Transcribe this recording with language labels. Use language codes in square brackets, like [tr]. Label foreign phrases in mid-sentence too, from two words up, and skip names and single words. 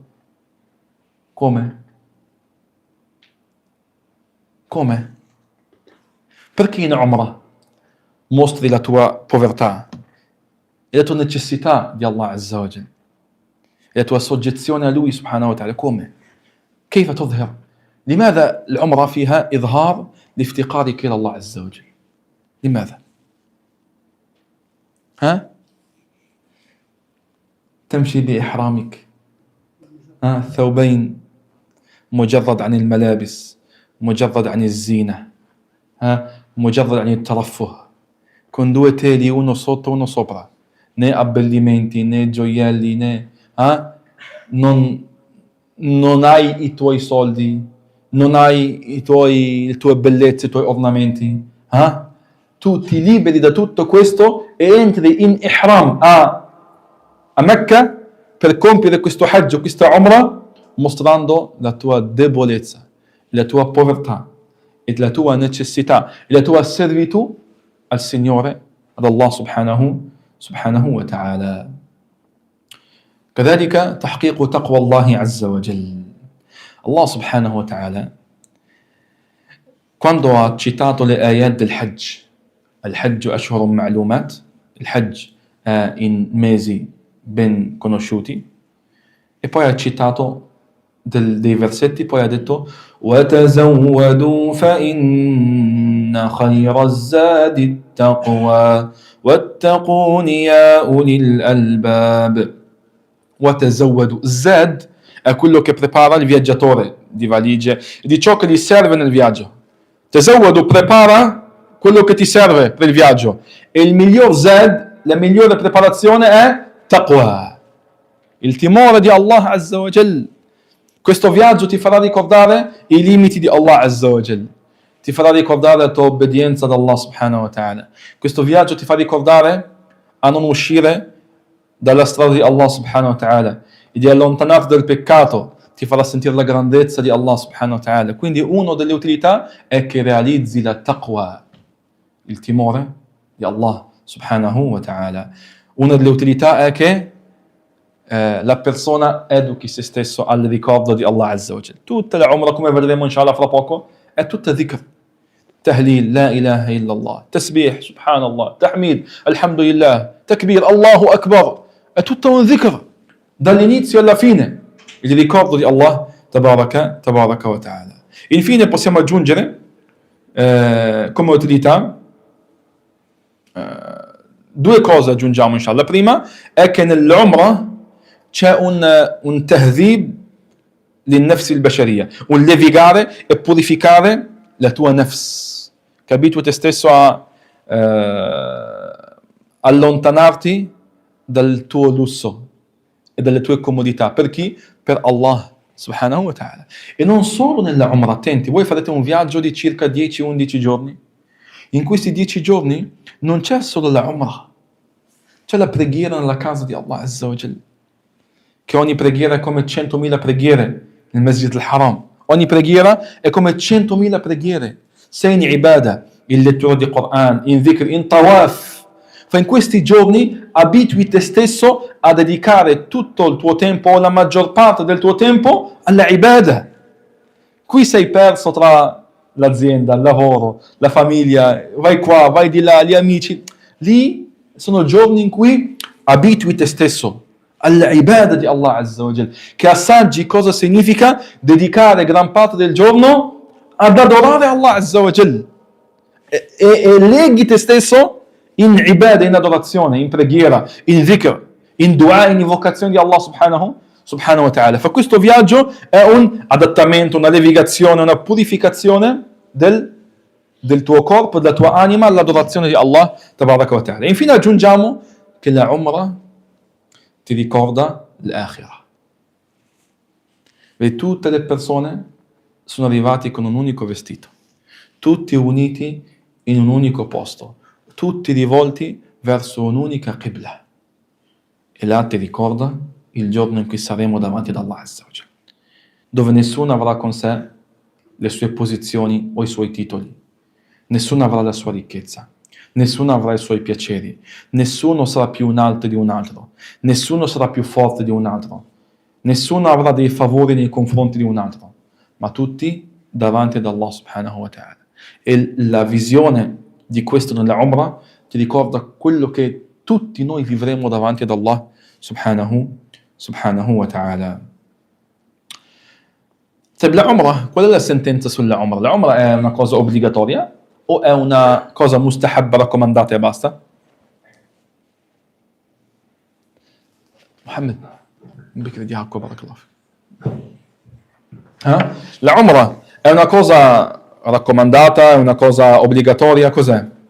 [it] Come? Perché in Umrah mostri la tua povertà e la tua necessità di [ar] الله عز وجل [it] e la tua soggezione a Lui [ar] سبحانه وتعالى? [it] come? [ar] كيف تظهر؟ لماذا العمرة فيها إظهار لافتقارك إلى الله عز وجل؟ لماذا؟ تمشي بإحرامك، ثوبين، مجرد عن الملابس، مجرد عن الزينة، مجرد عن الترفه، [it] con due teli, uno sotto uno sopra, né abbellimenti, né gioielli, né non hai i tuoi soldi, non hai le tue bellezze, i tuoi ornamenti, tu ti liberi da tutto questo e entri in ihram a Mecca per compiere questo Hajj, questa Umrah, mostrando la tua debolezza, la tua povertà e la tua necessità e la tua servitù al Signore, ad [ar] الله سبحانه وتعالى. كذلك تحقيق تقوى الله عز وجل. الله سبحانه وتعالى, [it] quando ha citato le ayat del Hajj, [ar] الحج أشهر معلومات, [it] il Hajj è in mesi ben conosciuti, e poi ha citato dei versetti, poi ha detto [ar] وَتَزَوَّدُوا فَإِنَّ خَيْرَ الزَّادِ التَّقْوَى وَاتَّقُونِ يَا أُولِي الْأَلْبَابِ. وَتَزَوَّدُوا, [it] Zad è quello che prepara il viaggiatore di valigie, di ciò che gli serve nel viaggio. Tazawwadu, prepara quello che ti serve per il viaggio. E il miglior Zad, la migliore preparazione è taqwa, il timore di [ar] الله عز وجل. [it] Questo viaggio ti farà ricordare i limiti di [ar] الله عز وجل, [it] ti farà ricordare la tua obbedienza ad [ar] الله سبحانه وتعالى. [it] Questo viaggio ti fa ricordare a non uscire dalla strada di [ar] الله سبحانه وتعالى [it] e di allontanarti dal peccato, ti farà sentire la grandezza di [ar] الله سبحانه وتعالى. [it] Quindi una delle utilità è che realizzi la taqwa, il timore di [ar] الله سبحانه وتعالى. [it] Una delle utilità è che la persona educhi se stesso al ricordo di [ar] الله عز وجل. [it] Tutta la Umrah, come vedremo inshallah fra poco, è tutta dhikr. Tahlil, [ar] لا إله إلا الله, [it] tasbih, subhanallah, tahmid, alhamdulillah, takbir, [ar] الله أكبر. [it] È tutto un dhikr, dall'inizio alla fine, il ricordo di [ar] الله تبارك وتعالى. [it] Infine possiamo aggiungere come utilità due cose aggiungiamo inshallah. La prima è che nell'Umrah c'è un [ar] تهذيب للنفس البشرية, [it] un levigare e purificare la tua nafs, che abitui te stesso a allontanarti dal tuo lusso e dalle tue comodità. Per chi? Per [ar] الله سبحانه وتعالى. [it] E non solo nella Umrah, attenti, voi farete un viaggio di circa 10-11 giorni. In questi 10 giorni non c'è solo la Umrah, c'è la preghiera nella casa di [ar] الله عز وجل, [it] che ogni preghiera è come 100.000 preghiere nel Masjid al-Haram. Ogni preghiera è come 100.000 preghiere. Sei in ibadah, in lettura di Quran, in dhikr, in tawaf. Fa in questi giorni abitui te stesso a dedicare tutto il tuo tempo o la maggior parte del tuo tempo alla ibadah. Qui sei perso tra l'azienda, il lavoro, la famiglia, vai qua, vai di là, gli amici. Lì sono giorni in cui abitui te stesso alla ibadah di [ar] الله عز وجل, [it] che assaggi cosa significa dedicare gran parte del giorno ad adorare [ar] الله عز وجل [it] e leghi te stesso in ibadah, in adorazione, in preghiera, in dhikr, in dua, in invocazione di [ar] الله سبحانه وتعالى. [it] Fa questo viaggio è un adattamento, una levigazione, una purificazione del tuo corpo, della tua anima all'adorazione di [ar] الله تبارك وتعالى. [it] E infine aggiungiamo che la Umrah ti ricorda l'Akhirah. E tutte le persone sono arrivati con un unico vestito, tutti uniti in un unico posto, tutti rivolti verso un'unica qibla. E là ti ricorda il giorno in cui saremo davanti ad [ar] الله عز وجل, [it] dove nessuno avrà con sé le sue posizioni o i suoi titoli, nessuno avrà la sua ricchezza, nessuno avrà i suoi piaceri, nessuno sarà più un altro di un altro, nessuno sarà più forte di un altro, nessuno avrà dei favori nei confronti di un altro, ma tutti davanti ad [ar] الله سبحانه وتعالى. [it] E la visione di questo nella Umrah ti ricorda quello che tutti noi vivremo davanti ad [ar] الله سبحانه وتعالى. [it] La Umrah, qual è la sentenza sulla Umrah? La Umrah è una cosa obbligatoria o è una cosa mustahabba, raccomandata e basta? Mohammed, bikri di acqua, barakallah. La Umrah è una cosa raccomandata, è una cosa obbligatoria, cos'è?